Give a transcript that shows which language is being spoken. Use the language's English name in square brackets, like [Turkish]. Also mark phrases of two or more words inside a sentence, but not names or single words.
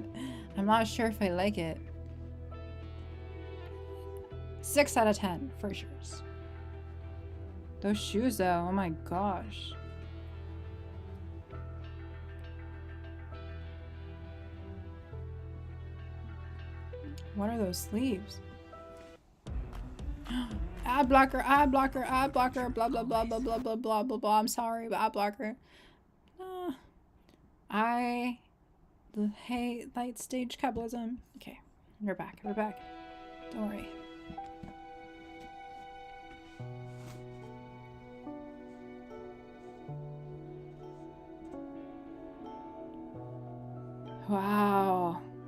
[English] I'm not sure if I like it. 6 out of 10 for sure. Those shoes though, oh my gosh. What are those sleeves? Ad blocker, ad blocker, ad blocker, blah blah blah blah blah blah blah blah blah. I'm sorry, but ad blocker. I hate light stage capitalism. Okay, we're back. We're back. Don't worry. Wow.